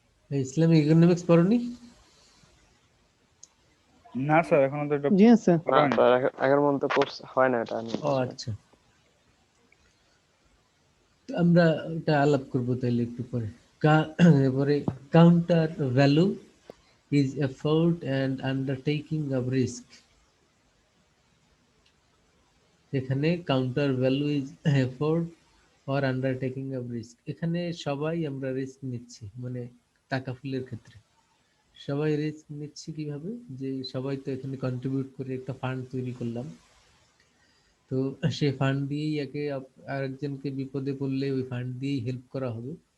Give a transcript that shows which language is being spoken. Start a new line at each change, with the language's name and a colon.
Bangla: Islamic economics পড়নি? না sir, এখনো তো এটা জি স্যার। পড়া হয়নি। আগের মধ্যে হয় না এটা। ও আচ্ছা, তো আমরা ওটা আলাপ করবো তাহলে একটু পরে।
English: এবারে counter value is effort and undertaking of risk।
Bangla: এখানে
English: Counter value is effort or undertaking of risk।
Bangla: এখানে সবাই আমরা রিস্ক নিচ্ছি, মানে টাকাফুলের ক্ষেত্রে সবাই রিস্ক নিচ্ছি কিভাবে, যে সবাই তো এখানে কন্ট্রিবিউট করে একটা ফান্ড তৈরি করলাম, তো সেই ফান্ড দিয়েই আরেকজনকে বিপদে পড়লে ওই ফান্ড দিয়েই হেল্প করা হবে।